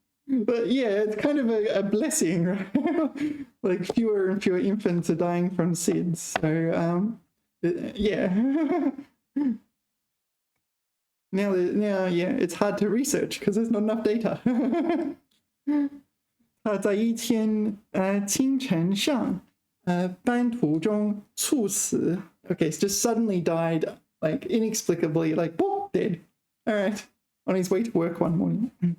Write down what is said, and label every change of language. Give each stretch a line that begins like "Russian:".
English: But yeah, it's kind of a blessing, right? Like fewer and fewer infants are dying from SIDS. So yeah. now yeah, it's hard to research because there's not enough data.
Chinese: 他在一天清晨上班途中猝死.
English: Okay, so just suddenly died, like inexplicably, like boop, dead. All right, on his way to work one morning.